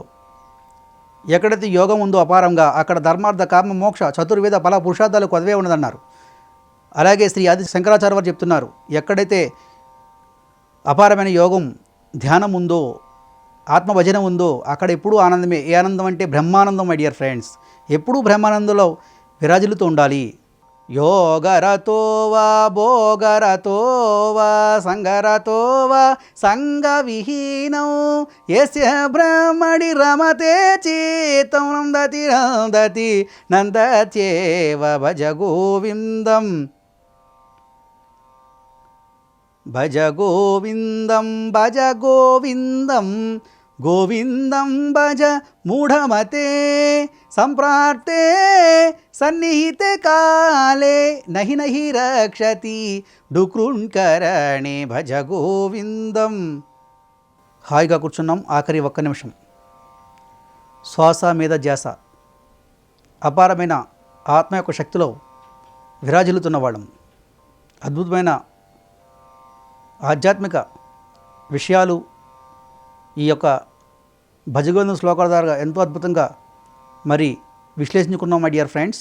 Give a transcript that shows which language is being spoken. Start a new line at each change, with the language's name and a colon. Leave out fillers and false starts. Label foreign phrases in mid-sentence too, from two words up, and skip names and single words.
Telugu: ఎక్కడైతే యోగం ఉందో అపారంగా అక్కడ ధర్మార్థ కామ మోక్ష చతుర్వేద ఫల పురుషార్థాలకు కొదవే ఉన్నదన్నారు. అలాగే శ్రీ ఆది శంకరాచార్య వారు చెప్తున్నారు, ఎక్కడైతే అపారమైన యోగం ధ్యానం ఉందో, ఆత్మభజన ఉందో అక్కడ ఎప్పుడూ ఆనందమే. ఏ ఆనందం అంటే బ్రహ్మానందం
English: my dear friends.
Telugu: ఎప్పుడూ బ్రహ్మానందంలో విరాజిల్లుతూ ఉండాలి.
Sanskrit: योगरतो वा भोगरतो वा संगरतो वा संगविहीनौ यस्य ब्रह्मणि रमते चित्तं नन्दति नन्दति नन्दत्येव भज गोविन्दं भज गोविन्दं भज गोविन्दं गोविन्दं भज मूढमते संप्रार्थे सन्निहिते काले नहि नहि रक्षति डुक्रुण्करणे भज గోవిందం.
Telugu: హాయిగా కూర్చున్నాం. ఆఖరి ఒక్క నిమిషం శ్వాస మీద ధ్యాస అపారమైన ఆత్మ యొక్క శక్తిలో విరాజిల్లుతున్నవాళ్ళం. అద్భుతమైన ఆధ్యాత్మిక విషయాలు ఈ యొక్క భజగోవిందం శ్లోకాల ద్వారా ఎంతో అద్భుతంగా మరి విశ్లేషించుకున్నాం
English: my dear friends.